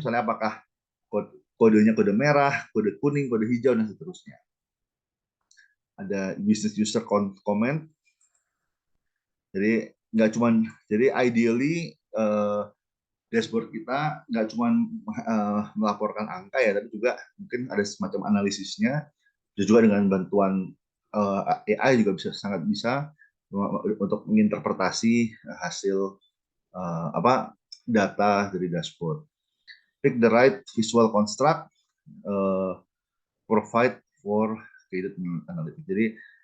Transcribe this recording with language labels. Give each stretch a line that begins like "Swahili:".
Indonesian: Misalnya apakah kodenya kode merah, kode kuning, kode hijau, dan seterusnya. Ada business user comment. Jadi ideally dashboard kita nggak cuma melaporkan angka ya, tapi juga mungkin ada semacam analisisnya. Juga dengan bantuan AI juga sangat bisa untuk menginterpretasi hasil data dari dashboard.
English: Pick the right visual construct, provide for guided analytics.